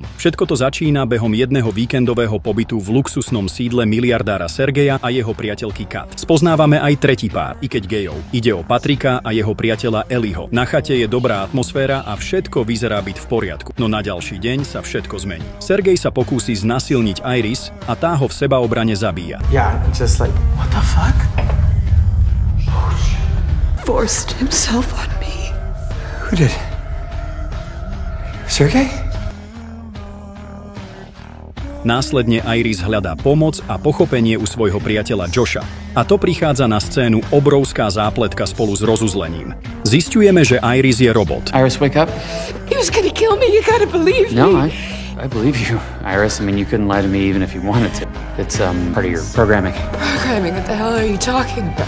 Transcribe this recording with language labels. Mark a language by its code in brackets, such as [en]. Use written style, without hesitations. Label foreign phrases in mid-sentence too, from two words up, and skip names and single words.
[sk] Všetko to začína behom jedného víkendového pobytu v luxusnom sídle miliardára Sergeja a jeho priateľky Kat. Spoznávame aj tretí pár, i keď gejov. Ide o Patrika a jeho priateľa Ellieho. Na chate je dobrá atmosféra a všetko vyzerá byť v poriadku. No na ďalší deň sa všetko zmení. Sergej sa pokúsi znasilniť Iris a tá ho v sebaobrane zabíja. [en] Yeah, just like, what the fuck? Forced himself on me. Who did? Sergej? [sk] Následne Iris hľadá pomoc a pochopenie u svojho priateľa Josha. A to prichádza na scénu obrovská zápletka spolu s rozuzlením. Zisťujeme, že Iris je robot. [en] Iris, wake up. He was gonna kill me, you gotta believe No, me. I believe you, Iris. I mean, you couldn't lie to me even if you wanted to. It's part of your programming. Programming, what the hell are you talking about?